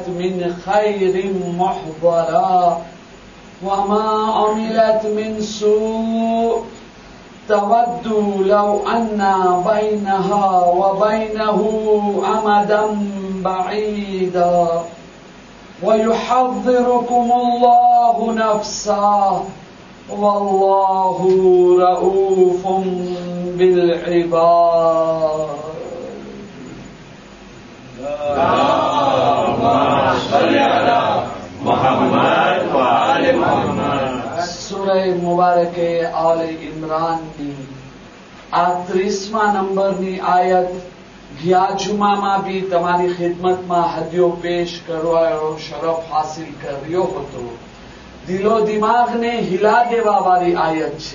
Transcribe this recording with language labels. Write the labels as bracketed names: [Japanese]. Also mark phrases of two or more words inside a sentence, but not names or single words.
[Arabic] من خير محضرا وما عملت من سوء تود لو أن بينها وبينه أمدا بعيدا ويحذركم الله نفسه والله رؤوف بالعباد. اللهم صل على محمد وآل محمد. [Gujarati] સૂરહ મુબારક આલ ઇમરાન ની 38મા નંબરની આયત ગયા જુમામાં બી તમારી ખિદમતમાં હદિયો પેશ કરવાનો શરફ હાસિલ કર્યો હતો. દિલો દિમાગને હિલા દેવા વાળી આયત છે.